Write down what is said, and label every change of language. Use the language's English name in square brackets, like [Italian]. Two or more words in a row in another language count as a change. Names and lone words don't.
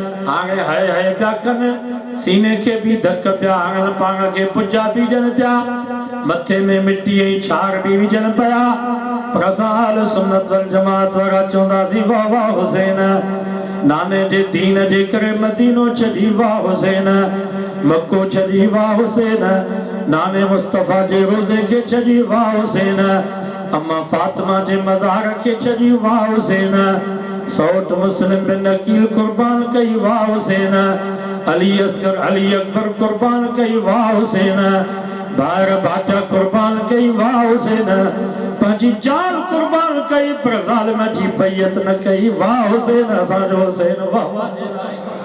[Sindhi] हाणे है पिया कन सीने के भी धक पिया हणन पाण के पुजा भी ॾियनि पिया मथे में मिट्टी ऐं छार भी विझनि पिया पर असां [Arabic] أهل السنة والجماعة [Sindhi] वारा चवंदासीं वाह वाह हुसैन नाने जे दीन जे करे मदीनो छॾी वाह हुसैन मक्को छॾी वाह हुसैन नाने मुस्तफा जे रोज़े के छॾी वाह हुसैन अम्मा फातिमा जे मज़ार के छॾी वाह हुसैन सौट मुस्लिम बिन अकील कुर्बान कई वाह हुसैन अली असगर अली अकबर कुर्बान कई वाह हुसैन भार बाटा कुर्बान कई वाह हुसैन पंहिंजी जान कुर्बान कई पर ज़ालिम जी बैयत न कई वाह हुसैन असांजो हुसैन वाह वाह जे लाइ